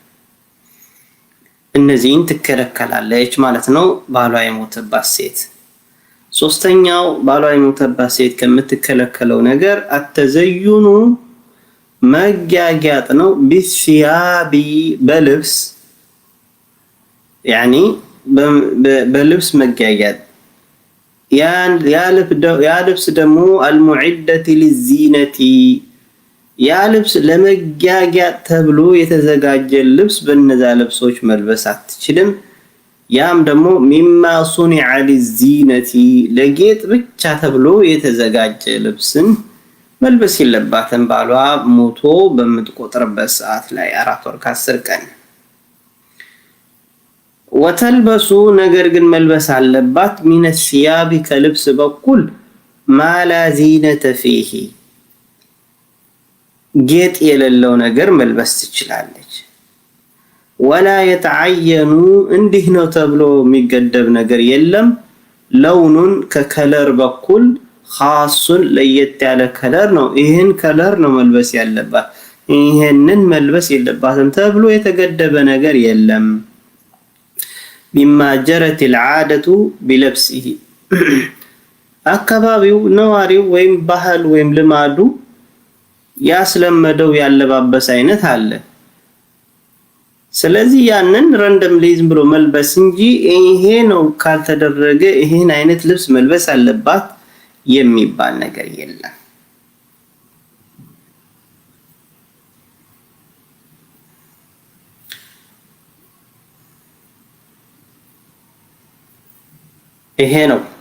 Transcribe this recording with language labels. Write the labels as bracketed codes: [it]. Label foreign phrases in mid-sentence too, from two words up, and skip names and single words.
[am] እነዚህን ትከለከላለች ማለት ነው ባሏ የሞተባት ሴት ሶስተኛው ባሏ የሞተባት ሴት ከምትከለከለው ነገር አተዘዩኑ መጋጋጥ ነው ቢሲያቢ በልብስ ያኒ በልብስ መጋጋጥ ያ ልብስ ደግሞ [ar] المعدة للزينة [am] ያ ልብስ ለመጋጋጥ ተብሎ የተዘጋጀ ልብስ በእነዛ ልብሶች መልበስ አትችልም ያም ደግሞ [ar] مما صنع للزينة [am] ለጌጥ ብቻ ተብሎ የተዘጋጀ ልብስን መልበስ የለባትም ባሏ ሞቶ በምትቆጥርበት ሰዓት ላይ 4 ወር ከ10 ቀን ወተልበሱ ነገር ግን መልበስ አለባት [ar] من الثياب [am] ከልብስ በኩል [ar] ما لا زينة فيه [am] ጌጥ የሌለው ነገር መልበስ ትችላለች [ar] ولا يتعين [am] እንዲህ ነው ተብሎ የሚገደብ ነገር የለም ለውኑን ከከለር በኩል خاص ለየት ያለ ከለር ነው ይሄን ከለር ነው መልበስ ያለባት ይሄንን መልበስ የለባትም ተብሎ የተገደበ ነገር የለም [ar] بما جرت العاده بلبسه [am] አካባቢው ነዋሪው ወይም ባህል ወይም ልማዱ ያስለመደው ያለባበስ አይነት አለ ስለዚህ ያንን ረንደም ሊዝም ብሎ መልበስ እንጂ ይሄ ነው ካልተደረገ ይሄን አይነት ልብስ መልበስ አለባት የሚባል ነገር የለም ይሄ ነው